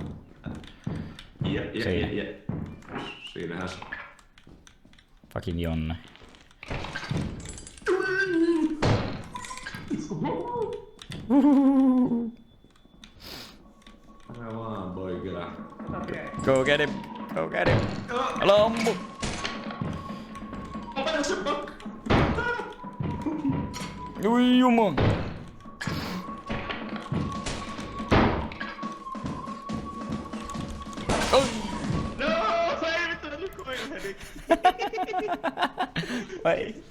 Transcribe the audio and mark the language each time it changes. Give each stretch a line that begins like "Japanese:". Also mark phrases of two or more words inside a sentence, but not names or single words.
Finnish: Siinä. Siinähän se.
English: Fucking Jonne.
Finnish: Älä vaan, boy, kyllä.
English: Go get him!
Finnish: Älä ammu! Ota se pakka! Ui juman! Vai.